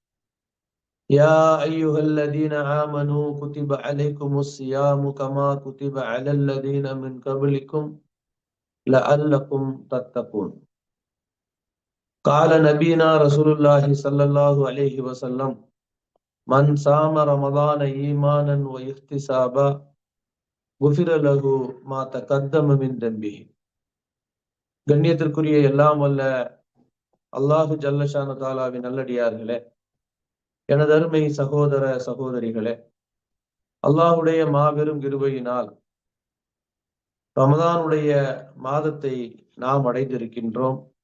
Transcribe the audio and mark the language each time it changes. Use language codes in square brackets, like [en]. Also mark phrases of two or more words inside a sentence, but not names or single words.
[ar] يا أيها الذين آمنوا كتب عليكم الصيام كما كتب على الذين من قبلكم لعلكم تتقون. قال نبينا رسول الله صلى الله عليه وسلم: من صام رمضان إيمانا واحتسابا غفر له ما تقدم من ذنبه. [ta] கண்ணியத்திற்குரிய எல்லாம் வல்ல அல்லாஹு ஜல்லஷானு தாலாவின் நல்லடியார்களே, எனது அருமை சகோதர சகோதரிகளே, அல்லாஹுடைய மாபெரும் கிருபையினால் ரமதானுடைய மாதத்தை நாம் அடைந்திருக்கின்றோம்.